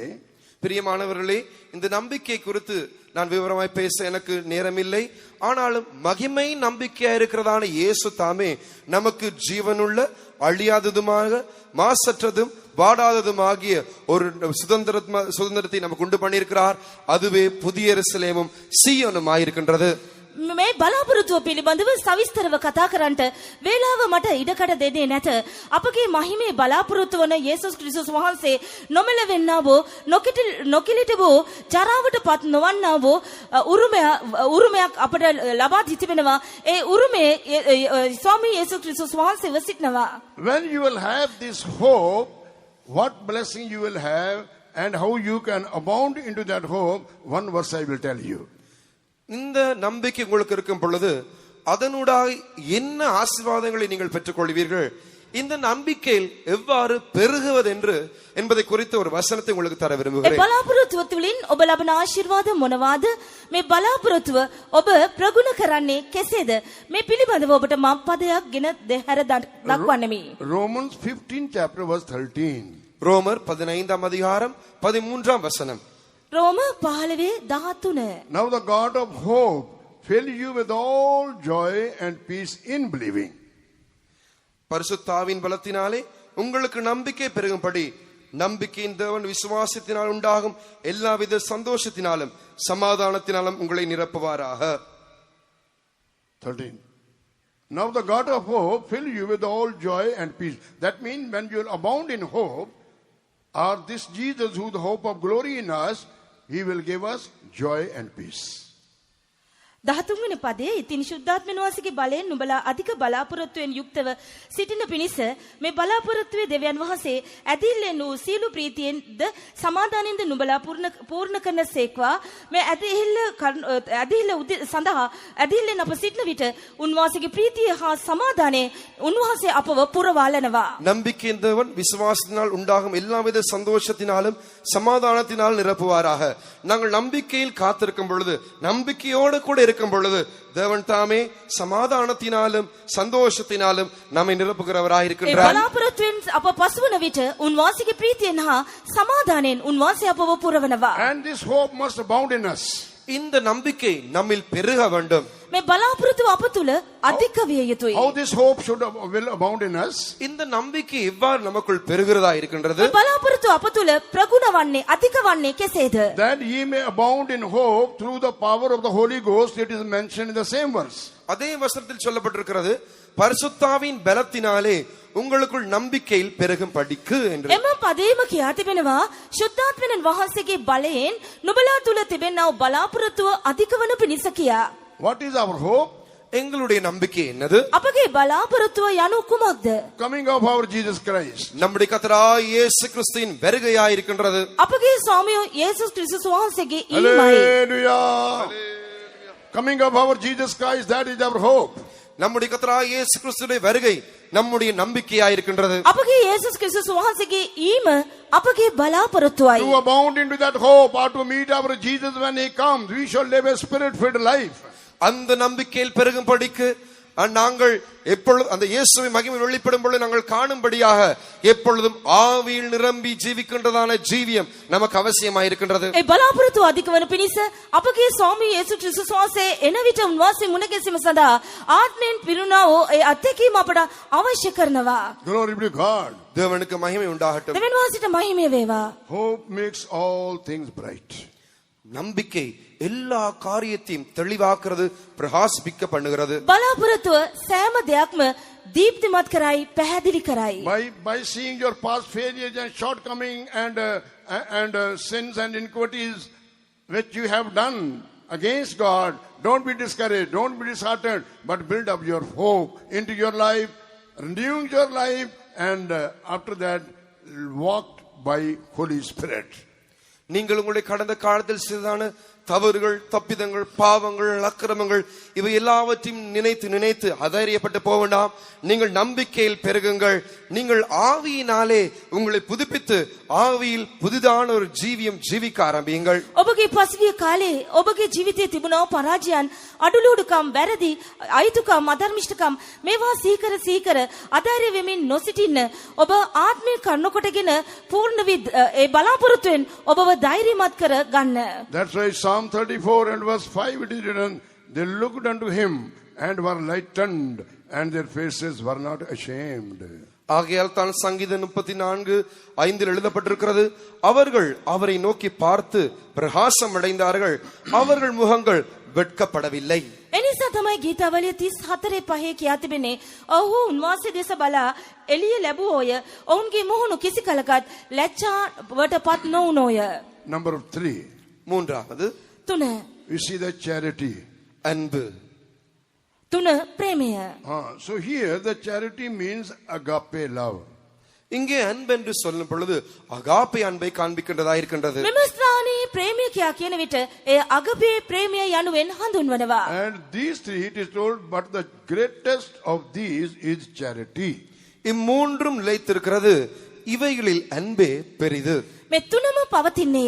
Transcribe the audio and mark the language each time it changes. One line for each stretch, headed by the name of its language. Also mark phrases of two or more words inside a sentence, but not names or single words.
Tamil: பிரியமானவர்களே, இந்த நம்பிக்கை குறித்து நான் விவரமாய் பேச எனக்கு நேரமில்லை. ஆனாலும் மகிமை நம்பிக்கையா இருக்கிறதான இயேசு தாமே நமக்கு ஜீவனுள்ள அழியாததுமாக மாசற்றதும் வாடாததுமாகிய ஒரு சுதந்திரத்தை நமக்கு உண்டு பண்ணியிருக்கிறார். அதுவே புதிய எருசலேமும் சீயோனுமாயிருக்கின்றது.
Sinhala: මේ බලාපොරොත්තුව පිළිබඳව සවිස්තරව කතා කරන්නට වේලාව මට ඉඩකඩ දෙන්නේ නැත. අපගේ මහිමේ බලාපොරොත්තු වන යේසුස් ක්‍රිස්තුස් වහන්සේ නොමැලෙන්නා වූ නොකිලිට වූ ජරාවට පත් නොවන්නා වූ උරුමයක් අපට ලබා දී තිබෙනවා. ඒ උරුමේ ස්වාමී යේසුස් ක්‍රිස්තුස් වහන්සේව සිටනවා.
English: When you will have this hope, what blessing you will have and how you can abound into that hope, one verse I will tell you.
Tamil: இந்த நம்பிக்கை உங்களுக்கு இருக்கும் பொழுது அதனூடாக என்ன ஆசீர்வாதங்களை நீங்கள் பெற்றுக்கொள்வீர்கள், இந்த நம்பிக்கையில் எவ்வாறு பெருகுவது என்பதை குறித்த ஒரு வசனத்தை உங்களுக்கு தர விரும்புகிறேன்.
Sinhala: බලාපොරොත්තුව තුළින් ඔබ ලබන ආශිර්වාද මොනවාද? මේ බලාපොරොත්තුව ඔබ ප්‍රගුණ කරන්නේ කෙසේද? මේ පිළිබඳව ඔබට මම පදයක් ගෙන දෙහැර දක්වන්නෙමි.
English: Romans 15 chapter verse 13.
Tamil: ரோமர் 15ஆம் அதிகாரம் 13ஆம் வசனம்.
Sinhala: රෝම 15:13.
English: Now the God of hope fill you with all joy and peace in believing.
Tamil: பரிசுத்தாவின் பலத்தினாலே உங்களுக்கு நம்பிக்கை பெருகும்படி நம்பிக்கையின் தேவன் விசுவாசத்தினால் உண்டாகும் எல்லாவித சந்தோஷத்தினாலும் சமாதானத்தினாலும் உங்களை நிரப்புவாராக. 13.
English: Now the God of hope fill you with all joy and peace. That means when you abound in hope, or this Jesus who is the hope of glory in us, He will give us joy and peace.
Sinhala: 13 වෙනි පදයේ ඉතින් ශුද්ධාත්මන වාසිකේ බලයෙන් නුඹලා අධික බලාපොරොත්තුවෙන් යුක්තව සිටින පිණිස මේ බලාපොරොත්තුවේ දෙවියන් වහන්සේ ඇදිල්ලෙන් වූ සීල ප්‍රීතියෙන්ද සමාදානෙන්ද නුඹලා පූර්ණ කරන සේක්වා මේ ඇදිල්ල සඳහා ඇදිල්ලෙන් අප සිටින විට උන්වහන්සේගේ ප්‍රීතිය හා සමාදානයේ උන්වහන්සේ අපව පුරවාලනවා.
Tamil: நம்பிக்கையின் தேவன் விசுவாசத்தினால் உண்டாகும் எல்லாவித சந்தோஷத்தினாலும் சமாதானத்தினால் நிரப்புவாராக. நாங்கள் நம்பிக்கையில் காத்திருக்கும் பொழுது, நம்பிக்கையோடு கூட இருக்கும் பொழுது தேவன் தாமே சமாதானத்தினாலும் சந்தோஷத்தினாலும் நம்மை நிரப்புகிறவராய் இருக்கின்றார்.
Sinhala: බලාපොරොත්තුවෙන් අප පසුවන විට උන්වහන්සේගේ ප්‍රීතියෙන් හා සමාදානයෙන් උන්වහන්සේ අපව පුරවනවා.
English: And this hope must abound in us.
Tamil: இந்த நம்பிக்கை நம்மில் பெருக வேண்டும்.
Sinhala: මේ බලාපොරොත්තුව අප තුල අධික විය යුතුයි.
English: How this hope will abound in us?
Tamil: இந்த நம்பிக்கை எவ்வாறு நமக்குள் பெருகிறதா இருக்கின்றது?
Sinhala: මේ බලාපොරොත්තුව අප තුල ප්‍රගුණ වන්නේ අධික වන්නේ කෙසේද?
English: That ye may abound in hope through the power of the Holy Ghost. It is mentioned in the same verse.
Tamil: அதே வசனத்தில் சொல்லப்பட்டிருக்கிறது, பரிசுத்தாவின் பலத்தினாலே உங்களுக்குள் நம்பிக்கையில் பெருகும் படிக்கு என்று.
Sinhala: එම පදේම කියා තිබෙනවා ශුද්ධාත්මයන් වහන්සේගේ බලයෙන් නුඹලා තුල තිබෙනා බලාපොරොත්තුව අධික වන පිණිස කියා.
English: What is our hope?
Tamil: எங்களுடைய நம்பிக்கை என்னது?
Sinhala: අපගේ බලාපොරොත්තුව යනු කුමක්ද?
English: Coming of our Jesus Christ.
Tamil: நம்முடைய கர்த்தராகிய இயேசு கிறிஸ்துவின் வருகையாய் இருக்கின்றது.
Sinhala: අපගේ ස්වාමියෝ යේසුස් ක්‍රිස්තුස් වහන්සේගේ ඊමයි.
English: Hallelujah. Coming of our Jesus Christ, that is our hope.
Tamil: நம்முடைய கர்த்தராகிய இயேசு கிறிஸ்துவின் வருகை நம்முடைய நம்பிக்கையாய் இருக்கின்றது.
Sinhala: අපගේ යේසුස් ක්‍රිස්තුස් වහන්සේගේ ඊම අපගේ බලාපොරොත්තුවයි.
English: To abound into that hope or to meet our Jesus when he comes, we shall live a spirit-filled life.
Tamil: அந்த நம்பிக்கையில் பெருகும் படிக்கு நாங்கள் எப்பொழுதும் அந்த இயேசுவின் மகிமை வெளிப்படும் பொழுது நாங்கள் காணும்படியாக எப்பொழுதும் ஆவியில் நிரம்பி ஜீவிக்கின்றதான ஜீவியம் நமக்கு அவசியமாய் இருக்கின்றது.
Sinhala: ඒ බලාපොරොත්තුව අධික වන පිණිස අපගේ ස්වාමී යේසුස් ක්‍රිස්තුස් වහන්සේ එන විට උන්වහන්සේ මුණ ගැසීම සඳහා ආත්මයෙන් පිරුණා වූ ඒ අත්දැකීම අපට අවශ්‍ය කරනවා.
English: Glory be to God.
Tamil: தேவனுக்கு மகிமை உண்டாகட்டும்.
Sinhala: දෙවියන් වහන්සේට මහිමය වේවා.
English: Hope makes all things bright.
Tamil: நம்பிக்கை எல்லா காரியத்தையும் தெளிவாக்குறது, பிரகாசிக்க பண்ணுகிறது.
Sinhala: බලාපොරොත්තුව සෑම දෙයක්ම දීප්තිමත් කරයි, පැහැදිලි කරයි.
English: By seeing your past failures and shortcomings and sins and iniquities which you have done against God, don't be discouraged, don't be disheartened, but build up your hope into your life, renewing your life, and after that walk by Holy Spirit.
Tamil: நீங்கள் உங்களுடைய கடந்த காலத்தில் செய்ததான தவறுகள், தப்பிதங்கள், பாவங்கள், அக்கிரமங்கள் இவை எல்லாவற்றையும் நினைத்து அதைரியப்பட்டு போக வேண்டாம். நீங்கள் நம்பிக்கையில் பெருகுங்கள். நீங்கள் ஆவியினாலே உங்களை புதுப்பித்து ஆவியில் புதிதான ஒரு ஜீவியம் ஜீவிக்க ஆரம்பியுங்கள்.
Sinhala: ඔබගේ පසුගිය කාලේ ඔබගේ ජීවිතයේ තිබුණා පරාජයන්, අඩලුඩුකම්, වැරදි, අයිතුකම්, අධර්මිෂ්ඨකම් මේවා සීකර අධෛර්ය වෙමින් නොසිටින්න ඔබ ආත්මය කන්නකොටගෙන පූර්ණ ඒ බලාපොරොත්තුෙන් ඔබව ධෛර්යමත් කර ගන්න.
English: That's why Psalm 34 and verse 5 it is written, they looked unto him and were lightened and their faces were not ashamed.
Tamil: ஆகையால் தான் சங்கீதம் 34:5 எழுதப்பட்டிருக்கிறது, அவர்கள் அவரை நோக்கி பார்த்து பிரகாசம் அடைந்தார்கள், அவர்கள் முகங்கள் வெட்கப்படவில்லை.
Sinhala: එනිසා තමයි ගීතාවලිය 34:5 කියා තිබෙන්නේ, ඔහු උන්වහන්සේ දෙස බලා එළිය ලැබුවෝය, ඔවුන්ගේ මුහුණු කිසි කලකත් ලැජ්ජාවටපත් නොවුනෝය.
English: Number 3.
Tamil: மூன்றாவது 3.
English: We see the charity.
Tamil: அன்பு.
Sinhala: 3. ප්‍රේමය.
English: So here the charity means agape love.
Tamil: இங்கே அன்பு என்று சொல்லும் பொழுது அகாப்பே அன்பை காண்பிக்கின்றதா இருக்கின்றது.
Sinhala: මෙම ස්ථානයේ ප්‍රේමය කියා කියන විට ඒ අගපේ ප්‍රේමය යනුවෙන් හඳුන්වනවා.
English: And these three it is told, but the greatest of these is charity.
Tamil: இம்மூன்றும் நிலைத்திருக்கிறது, இவைகளில் அன்பே பெரிது.
Sinhala: මේ තුනම පවතින්නේය.